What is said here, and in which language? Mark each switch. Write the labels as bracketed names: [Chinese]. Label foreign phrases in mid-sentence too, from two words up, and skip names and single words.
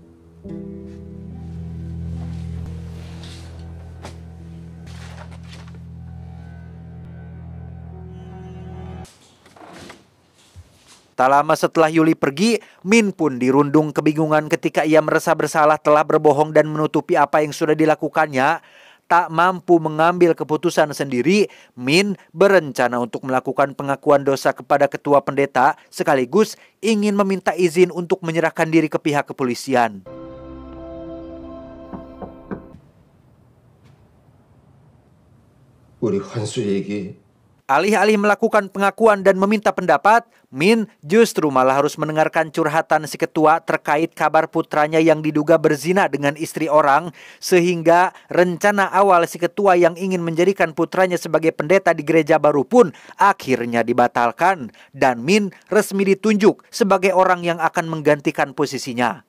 [Indonesian] Tak lama setelah Yuli pergi, Min pun dirundung kebingungan ketika ia merasa bersalah telah berbohong dan menutupi apa yang sudah dilakukannya. Tak mampu mengambil keputusan sendiri, Min berencana untuk melakukan pengakuan dosa kepada ketua pendeta sekaligus ingin meminta izin untuk menyerahkan diri ke pihak kepolisian. [Korean] 우리 환수 얘기. [Indonesian] Alih-alih melakukan pengakuan dan meminta pendapat, Min justru malah harus mendengarkan curhatan si ketua terkait kabar putranya yang diduga berzina dengan istri orang, sehingga rencana awal si ketua yang ingin menjadikan putranya sebagai pendeta di gereja baru pun akhirnya dibatalkan, dan Min resmi ditunjuk sebagai orang yang akan menggantikan posisinya.